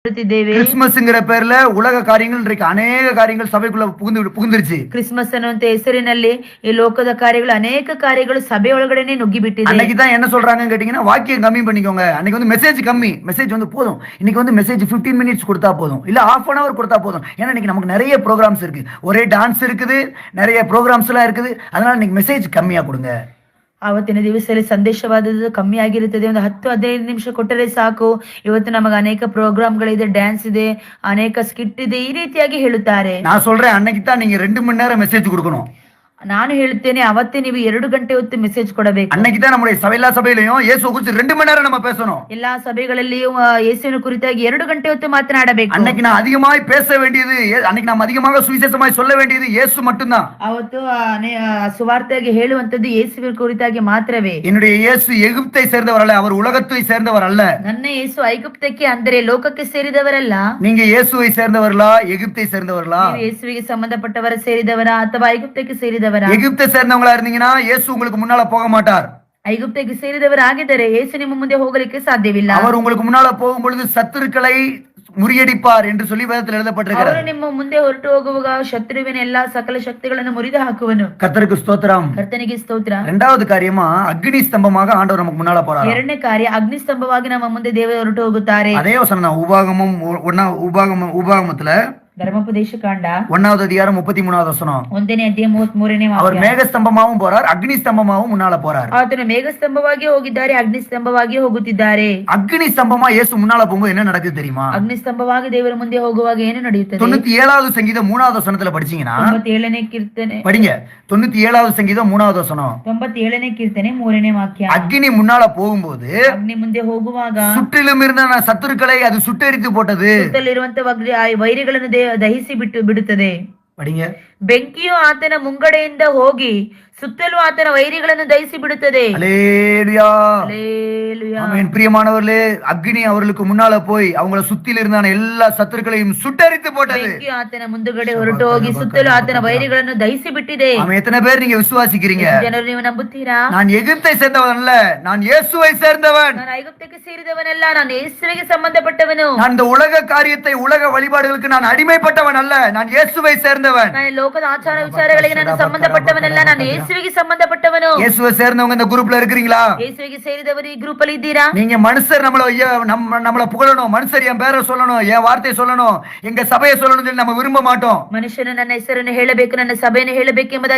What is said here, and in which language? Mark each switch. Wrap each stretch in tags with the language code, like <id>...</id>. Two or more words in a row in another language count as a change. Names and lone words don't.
<ta>கிறிஸ்துமஸ்ங்கிற பேர்ல உலக காரியங்கள் இன்றைக்கு அநேக காரியங்கள் சபைக்குள்ள புகுந்துருச்சு.</ta> <kn>ಕ್ರಿಸ್ಮಸ್ ಅನ್ನುವಂತ ಹೆಸರಿನಲ್ಲಿ ಈ ಲೋಕದ ಕಾರ್ಯಗಳು ಅನೇಕ ಕಾರ್ಯಗಳು ಸಭೆ ಒಳಗಡೆನೆ ನುಗ್ಗಿಬಿಟ್ಟಿದೆ.</kn> <ta>அன்னைக்கு தான் என்ன சொல்றாங்கன்னு கேட்டீங்கன்னா, வாக்கியம் கம்மி பண்ணிக்கோங்க. அன்னைக்கு வந்து மெசேஜ் கம்மி, மெசேஜ் வந்து போதும். இன்னைக்கு வந்து மெசேஜ் 15 மினிட்ஸ் கொடுத்தா போதும், இல்ல</ta> <en>half an hour</en> <ta>கொடுத்தா போதும். ஏன்னா இன்னைக்கு நமக்கு நிறைய ப்ரோகிராம்ஸ் இருக்கு, ஒரே டான்ஸ் இருக்குது, நிறைய ப்ரோகிராம்ஸ் எல்லாம் இருக்குது. அதனால இன்னைக்கு மெசேஜ் கம்மியா கொடுங்க.</ta> <kn>ಆವತ್ತಿನ ದಿವಸದಲ್ಲಿ ಸಂದೇಶವಾದದ್ದು ಕಮ್ಮಿ ಆಗಿರುತ್ತದೆ. ಒಂದು 10-15 ನಿಮಿಷ ಕೊಟ್ಟರೆ ಸಾಕು. ಇವತ್ತು ನಮಗೆ ಅನೇಕ ಪ್ರೋಗ್ರಾಮ್ಗಳಿದೆ, ಡ್ಯಾನ್ಸ್ ಇದೆ, ಅನೇಕ ಸ್ಕಿಟ್ ಇದೆ, ಈ ರೀತಿಯಾಗಿ ಹೇಳುತ್ತಾರೆ.</kn> <ta>நான் சொல்றேன், அன்னைக்கு தான் நீங்க 2 மணி நேரம் மெசேஜ் கொடுக்கணும்.</ta> <kn>ನಾನು ಹೇಳುತ್ತೇನೆ, ಅವತ್ತೇ ನೀವು 2 ಗಂಟೆ ಹೊತ್ತು ಮೆಸೇಜ್ ಕೊಡಬೇಕು.</kn> <ta>அன்னைக்கு தான் நம்முடைய எல்லா சபையிலையும் இயேசு குறித்து 2 மணி நேரம் நம்ம பேசணும்.</ta> <kn>ಎಲ್ಲಾ ಸಭೆಗಳಲ್ಲಿಯೂ ಯೇಸುವಿನ ಕುರಿತಾಗಿ 2 ಗಂಟೆ ಹೊತ್ತು ಮಾತನಾಡಬೇಕು.</kn> <ta>அன்னைக்கு நான் அதிகமாய் பேச வேண்டியது, அன்னைக்கு நாம் அதிகமாக சுவிசேஷமாய் சொல்ல வேண்டியது இயேசு மட்டும்தான்.</ta> <kn>ಅವತ್ತು ಸುವಾರ್ತೆಯಾಗಿ ಹೇಳುವಂತದ್ದು ಯೇಸುವಿನ ಕುರಿತಾಗಿ ಮಾತ್ರವೇ.</kn> <ta>என்னுடைய இயேசு எகிப்தை சேர்ந்தவர் அல்ல, அவர் உலகத்தை சேர்ந்தவர் அல்ல.</ta> <kn>ನನ್ನ ಯೇಸು ಐಗುಪ್ತಕ್ಕೆ ಅಂದರೆ ಲೋಕಕ್ಕೆ ಸೇರಿದವರಲ್ಲ.</kn> <ta>நீங்க இயேசுவை சேர்ந்தவர்களா, எகிப்தை சேர்ந்தவர்களா?</ta> <kn>ನೀವು ಯೇಸುವಿಗೆ ಸಂಬಂಧಪಟ್ಟವರ ಸೇರಿದವರ ಅಥವಾ ಐಗುಪ್ತಕ್ಕೆ ಸೇರಿದವರ?</kn> <ta>எகிப்தை சேர்ந்தவங்களா இருந்தீங்கன்னா இயேசு உங்களுக்கு முன்னால போக மாட்டார்.</ta> <kn>ಐಗುಪ್ತಕ್ಕೆ ಸೇರಿದವರಾಗಿದ್ದರೆ ಯೇಸು ನಿಮ್ಮ ಮುಂದೆ ಹೋಗಲಿಕ್ಕೆ ಸಾಧ್ಯವಿಲ್ಲ.</kn> <ta>அவர் உங்களுக்கு முன்னால போகும் பொழுது சத்துருக்களை முறியடிப்பார் என்று சொல்லி வேதத்தில் எழுதப்பட்டிருக்கிறது.</ta> <kn>ಅವರು ನಿಮ್ಮ ಮುಂದೆ ಹೊರಟು ಹೋಗುವಾಗ ಶತ್ರುವಿನ ಎಲ್ಲಾ ಸಕಲ ಶಕ್ತಿಗಳನ್ನು ಮುರಿದು ಹಾಕುವನು.</kn> <ta>கர்த்தருக்கு ஸ்தோத்திரம்.</ta> <kn>ಕರ್ತನಿಗೆ ಸ್ತೋತ್ರ.</kn> <ta>இரண்டாவது காரியமா அக்னி ஸ்தம்பமாக ஆண்டவர் நமக்கு முன்னால போறார்.</ta> <kn>ಎರಡನೇ ಕಾರ್ಯ, ಅಗ್ನಿ ಸ್ತಂಭವಾಗಿ ನಮ್ಮ ಮುಂದೆ ದೇವರು ಹೊರಟು ಹೋಗುತ್ತಾರೆ.</kn> <ta>அதே வசனம் உபாகமத்துல</ta> <kn>ಧರ್ಮೋಪದೇಶ ಕಾಂಡ</kn> <ta>1வது அதிகாரம் 33வது வசனம்.</ta> <kn>1ನೇ ಅಧ್ಯಾಯ 33ನೇ</kn> <ta>அவர்</ta> <kn>ವಾಕ್ಯ.</kn> <ta>மேக ஸ்தம்பமாவும் போறார், அக்னி ஸ்தம்பமாவும் முன்னால போறார்.</ta> <kn>ಆತನು ಮೇಘ ಸ್ತಂಭವಾಗಿ ಹೋಗಿದ್ದಾರೆ, ಅಗ್ನಿ ಸ್ತಂಭವಾಗಿ ಹೋಗುತ್ತಿದ್ದಾರೆ.</kn> <ta>அக்னி ஸ்தம்பமா இயேசு முன்னால போகும்போது என்ன நடக்குது தெரியுமா?</ta> <kn>ಅಗ್ನಿ ಸ್ತಂಭವಾಗಿ ದೇವರ ಮುಂದೆ ಹೋಗುವಾಗ ಏನು ನಡೆಯುತ್ತದೆ?</kn> <ta>97வது சங்கீதம் 3வது வசனத்துல படிச்சீங்கன்னா,</ta> <kn>97ನೇ ಕೀರ್ತನೆ</kn> <ta>படிங்க. 97வது சங்கீதம் 3வது வசனம்.</ta> <kn>97ನೇ ಕೀರ್ತನೆ 3ನೇ ವಾಕ್ಯ.</kn> <ta>அக்னி முன்னால போகும்போது</ta> <kn>ಅಗ್ನಿ ಮುಂದೆ ಹೋಗುವಾಗ</kn> <ta>சுற்றிலும் இருந்த சத்துருக்களை அது சுட்டெரித்து போட்டது.</ta> <kn>ಸುತ್ತಲಿರುವಂತ ವೈರಿಗಳನ್ನು ದಹಿಸಿ ಬಿಡುತ್ತದೆ.</kn> <ta>படிங்க.</ta> <kn>ಬೆಂಕಿಯು ಆತನ ಮುಂಗಡೆಯಿಂದ ಹೋಗಿ ಸುತ್ತಲೂ ಆತನ ವೈರಿಗಳನ್ನು ದಹಿಸಿ ಬಿಡುತ್ತದೆ.</kn> <ta>அல்லேலூயா. அல்லேலூயா. ஆமென். பிரியமானவர்களே, அக்னி அவர்களுக்கு முன்னால போய் அவங்கள சுத்தில இருந்தான எல்லா சத்துருக்களையும் சுட்டெரித்து போட்டது.</ta> <kn>ಬೆಂಕಿಯು ಆತನ ಮುಂದುಗಡೆ ಹೊರಟು ಹೋಗಿ ಸುತ್ತಲೂ ಆತನ ವೈರಿಗಳನ್ನು ದಹಿಸಿ ಬಿಟ್ಟಿದೆ.</kn> <ta>ஆமென். எத்தனை பேர் நீங்க விசுவாசிக்கிறீங்க?</ta> <kn>ಜನರು ನೀವು ನಂಬುತ್ತೀರಾ?</kn> <ta>நான் எகிப்தை சேர்ந்தவன் அல்ல, நான் இயேசுவை சேர்ந்தவன்.</ta> <kn>ನಾನು ಐಗುಪ್ತಕ್ಕೆ ಸೇರಿದವನಲ್ಲ, ನಾನು ಯೇಸುವಿಗೆ ಸಂಬಂಧಪಟ್ಟವನು.</kn> <ta>நான் இந்த உலக காரியத்தை, உலக வழிபாடுகளுக்கு நான் அடிமைப்பட்டவன் அல்ல, நான் இயேசுவை சேர்ந்தவன்.</ta> <kn>ನಾನು ಲೋಕದ ಆಚಾರ ವಿಚಾರಗಳಿಗೆ ನಾನು ಸಂಬಂಧಪಟ್ಟವನಲ್ಲ, ನಾನು ಯೇಸುವಿಗೆ ಸಂಬಂಧಪಟ್ಟವನು.</kn> <ta>இயேசுவை சேர்ந்தவங்க இந்த குரூப்ல இருக்கிறீங்களா?</ta> <kn>ಯೇಸುವಿಗೆ ಸೇರಿದವರು ಈ ಗ್ರೂಪ್ ಅಲ್ಲಿ ಇದ್ದೀರಾ?</kn> <ta>நீங்க மனுஷர் நம்மள புகழணும், மனுஷர் என் பேரை சொல்லணும், என் வார்த்தையை சொல்லணும், எங்க சபையை சொல்லணும் சொல்லி நம்ம விரும்ப மாட்டோம்.</ta> <kn>ಮನುಷ್ಯನು ನನ್ನ ಹೆಸರನ್ನು ಹೇಳಬೇಕು, ನನ್ನ ಸಭೆಯನ್ನು ಹೇಳಬೇಕು ಎಂಬುದಾಗಿ</kn>